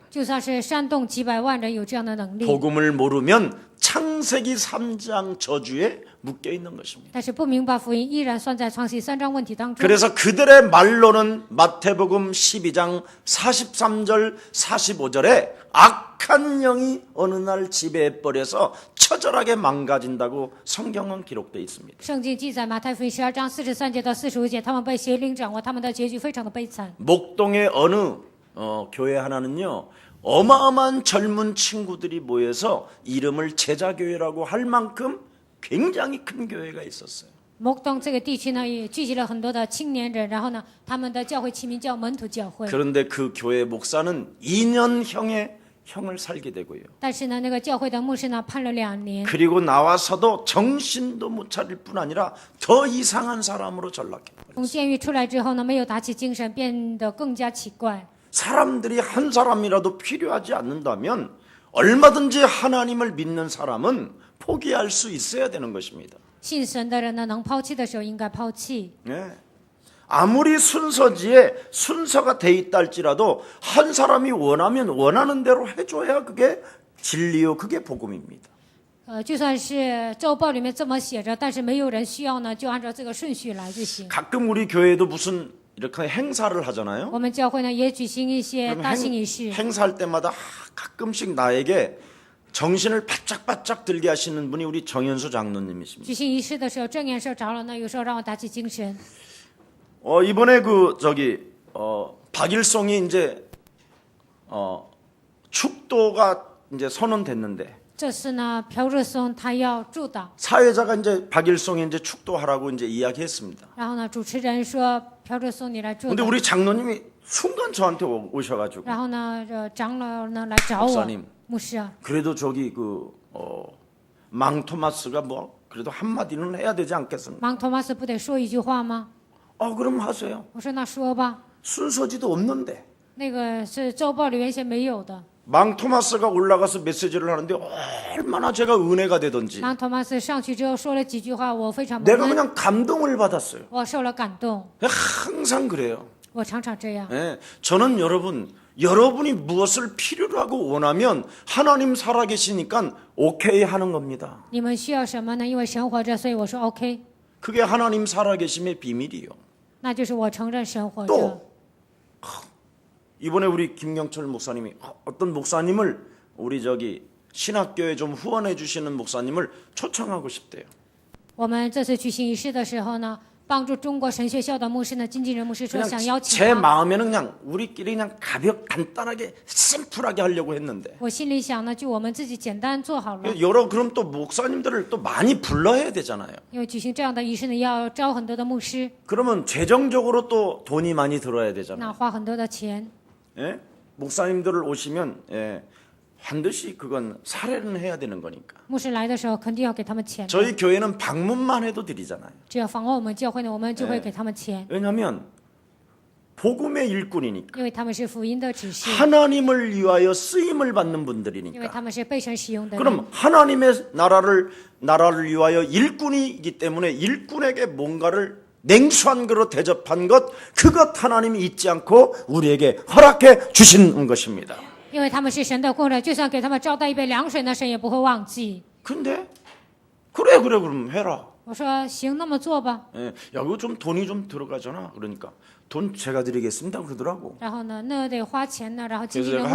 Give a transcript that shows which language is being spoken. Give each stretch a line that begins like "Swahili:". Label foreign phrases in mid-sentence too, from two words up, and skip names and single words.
Chinese: 就算是煽动几百万人有这样的能力，
Korean: 복음을 모르면 창세기 3장 저주에 묶여 있는 것입니다.
Chinese: 但是不明白福音，依然算在创世3章问题当中。
Korean: 그래서 그들의 말로는 마태복음 12장 43절 45절에 악한 영이 어느 날 지배해버려서 처절하게 망가진다고 성경은 기록되어 있습니다.
Chinese: 圣经记载马太福音12章43节到45节，他们被邪灵掌握，他们的结局非常的悲惨。
Korean: 목동의 어느 교회 하나는요, 어마어마한 젊은 친구들이 모여서 이름을 제자교회라고 할 만큼 굉장히 큰 교회가 있었어요.
Chinese: 목동 这个地区呢，也聚集了很多的青年人，然后呢，他们的教会起名叫门徒教会。
Korean: 그런데 그 교회 목사는 2년형의 형을 살게 되고요.
Chinese: 但是呢，那个教会的牧师呢，判了2年，
Korean: 그리고 나와서도 정신도 못 차릴 뿐 아니라 더 이상한 사람으로 전락해버려요.
Chinese: 从监狱出来之后呢，没有打起精神，变得更加奇怪。
Korean: 사람들이 한 사람이라도 필요하지 않는다면 얼마든지 하나님을 믿는 사람은 포기할 수 있어야 되는 것입니다.
Chinese: 信神的人呢，能抛弃的时候应该抛弃。
Korean: 네. 아무리 순서지에 순서가 돼 있다 할지라도 한 사람이 원하면 원하는 대로 해줘야 그게 진리요, 그게 복음입니다.
Chinese: 就算是周报里面这么写着，但是没有人需要呢，就按照这个顺序来就行。
Korean: 가끔 우리 교회도 무슨 이렇게 행사를 하잖아요.
Chinese: 我们教会呢也举行一些
Korean: 그럼
Chinese: 大型仪式，
Korean: 행사할 때마다 가끔씩 나에게 정신을 바짝바짝 들게 하시는 분이 우리 정현수 장로님이십니다.
Chinese: 举行仪式的时候，正言社长老呢，有时候让我打起精神。
Korean: 이번에 박일송이 이제 축도가 이제 선언됐는데
Chinese: 这次呢，朴日松他要祝祷，
Korean: 사회자가 이제 박일송이 이제 축도하라고 이제 이야기했습니다.
Chinese: 然后呢，主持人说朴日松你来祝
Korean: 근데
Chinese: 祷，
Korean: 우리 장로님이 순간 저한테 오셔가지고
Chinese: 然后呢，长老呢来找我
Korean: 목사님 ，
Chinese: 牧师啊，
Korean: 그래도 저기 망토마스가 뭐 그래도 한마디는 해야 되지 않겠습니까?
Chinese: 芒托马斯不得说一句话吗？
Korean: 그럼 하세요.
Chinese: 我说那说吧，
Korean: 순서지도 없는데
Chinese: 那个是周报里原先没有的。
Korean: 망토마스가 올라가서 메시지를 하는데 얼마나 제가 은혜가 되던지
Chinese: 芒托马斯上去之后说了几句话，我非常蒙
Korean: 내가
Chinese: 恩，
Korean: 그냥 감동을 받았어요.
Chinese: 我受了感动，
Korean: 항상 그래요.
Chinese: 我常常这样。
Korean: 예, 저는 여러분이 무엇을 필요로 하고 원하면 하나님 살아계시니까 오케이 하는 겁니다.
Chinese: 你们需要什么呢？因为神活着，所以我说 OK，
Korean: 그게 하나님 살아계심의 비밀이요.
Chinese: 那就是我承认神活
Korean: 또
Chinese: 着。
Korean: 이번에 우리 김경철 목사님이 어떤 목사님을 우리 신학교에 좀 후원해 주시는 목사님을 초청하고 싶대요.
Chinese: 我们这次举行仪式的时候呢， 帮助中国神学校的牧师呢，经纪人牧师说
Korean: 그냥
Chinese: 想邀请
Korean: 제
Chinese: 他。
Korean: 마음에는 그냥 우리끼리 그냥 간단하게 심플하게 하려고 했는데
Chinese: 我心里想呢，就我们自己简单做好了，
Korean: 그럼 또 목사님들을 또 많이 불러야 되잖아요.
Chinese: 因为举行这样的仪式呢，要招很多的牧师，
Korean: 그러면 재정적으로 또 돈이 많이 들어야
Chinese: 那
Korean: 되잖아요.
Chinese: 花很多的钱。
Korean: 예? 목사님들을 오시면 예, 반드시 그건 사례는 해야 되는 거니까.
Chinese: 牧师来的时候，肯定要给他们钱的。
Korean: 저희 교회는 방문만 해도 드리잖아요.
Chinese: 只要访问我们教会呢，我们就会给他们钱，
Korean: 왜냐하면 복음의 일꾼이니까
Chinese: 因为他们是福音的指示，
Korean: 하나님을 위하여 쓰임을 받는
Chinese: 因为
Korean: 분들이니까.
Chinese: 他们是被神使用的人。
Korean: 그럼 하나님의 나라를 위하여 일꾼이기 때문에 일꾼에게 뭔가를 냉수한 그릇 대접한 것 그것 하나님이 잊지 않고 우리에게 허락해 주신 것입니다.
Chinese: 因为他们是神的工人，就算给他们招待一杯凉水呢，神也不会忘记。
Korean: 근데 그래 그럼 해라.
Chinese: 我说行，那么做吧。
Korean: 예, 야 이거 좀 돈이 좀 들어가잖아. 그러니까 돈 제가 드리겠습니다 그러더라고.
Chinese: 然后呢，那得花钱呢。然后经纪
Korean: 그래서